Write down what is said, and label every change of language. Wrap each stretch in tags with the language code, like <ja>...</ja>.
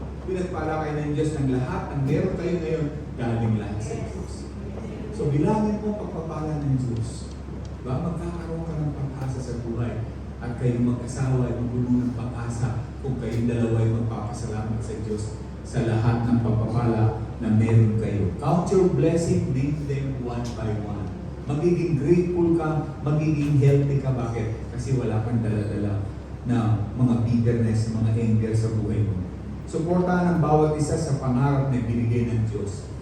<tl>Pinagpala kayo ng Diyos ng lahat. Ang meron kayo ngayon, galing lahat sa Diyos. So bilangin mo pagpapala ng Diyos. Magkakaroon ka ng pag-asa sa buhay. At kayong mag-asawa ay magulo ng pag-asa kung kayong dalawa ay magpapasalamat sa Diyos sa lahat ng pagpapala na meron kayo.</tl> <en>Count your blessing, name them one by one.</en> <tl>Magiging grateful ka, magiging healthy ka. Bakit? Kasi wala kang dala-dala na mga bitterness, mga anger sa buhay mo. Suportahan ang bawat isa sa pangarap na binigay ng Diyos.</tl>